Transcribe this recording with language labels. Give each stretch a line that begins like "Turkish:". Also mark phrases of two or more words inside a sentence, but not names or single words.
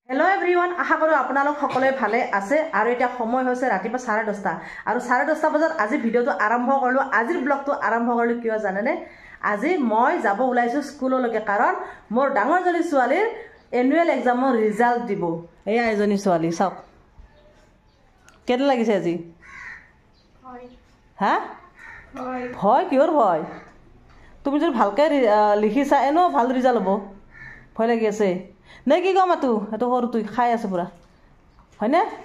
English: hello everyone
Assamese: আশা কৰোঁ আপোনালোক সকলোৱে ভালে আছে আৰু এটা সময় হৈছে ৰাতিপুৱা 10:30 আৰু 10:30 বজাত আজি ভিডিওটো আৰম্ভ কৰিলো আজিৰ ব্লগটো আৰম্ভ কৰিলো কিয় জানেনে আজি মই যাব ওলাইছো স্কুললৈকে কাৰণ মোৰ ডাঙৰ জনী ছোৱালীৰ
English: annual exam
Assamese: ৰিজাল্ট দিব এয়া এজনী ছোৱালী চাওক কেনে লাগিছে আজি হয় হা হয় ভয় কিহৰ ভয় তুমি যদি ভালকে লিখিছা এনো ভাল ৰিজাল্ট হ'ব ভয় লাগি আছে নে কি কম আতু এটো সৰু তুই খাই আছে পুরা হয়নে